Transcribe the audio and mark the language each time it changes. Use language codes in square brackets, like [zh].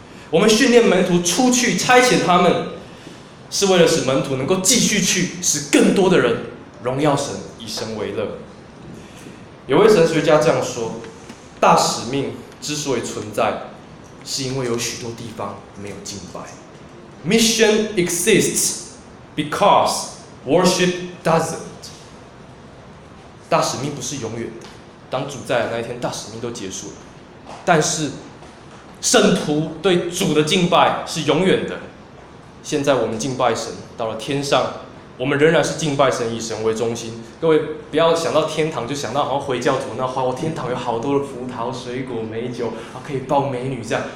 [zh] 我们训练门徒出去差遣他们，是为了使门徒能够继续去，使更多的人荣耀神，以神为乐。有位神学家这样说：大使命之所以存在，是因为有许多地方没有敬拜。 [en] Mission exists because worship doesn't。 [zh] 大使命不是永远的，当主再来那一天，大使命都结束了。但是，圣徒对主的敬拜是永远的。现在我们敬拜神，到了天上，我们仍然是敬拜神，以神为中心。各位不要想到天堂就想到好像回教徒那话，我天堂有好多的葡萄、水果、美酒，可以抱美女这样。